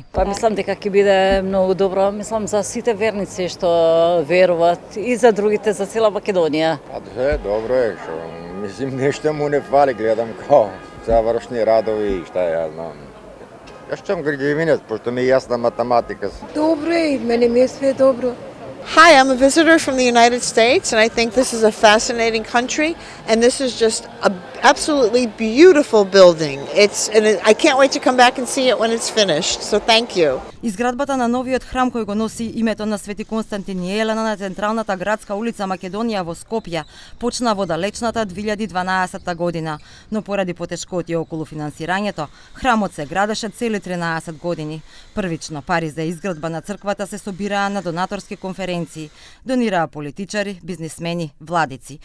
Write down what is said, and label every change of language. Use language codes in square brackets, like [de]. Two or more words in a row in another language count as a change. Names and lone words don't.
[mk] Мислам дека ќе биде многу добро, мислам за сите верници што веруваат и за другите, за цела Македонија. Добро е, што мислим нешто му не фали, гледам као завршни радови и [sr] шта ја знам. [mk] Јас чам градивинец, пошто ми е јасна математика. Добро е, мене ми е све добро. [en] Hi, I'm a visitor from the United States, and I think this is a fascinating country, and this is just a absolutely beautiful building. I can't wait to come back and see it when it's finished. So thank you. [mk] Изградбата на новиот храм кој го носи името на Свети Константин и Елена на централната градска улица Македонија во Скопје почна во далечната 2012 година, но поради потешкоти околу финансирањето, храмот се градеше цели 13 години. Првично пари за изградба на црквата се собираа на донаторски конференции, донираа политичари, бизнисмени, владици.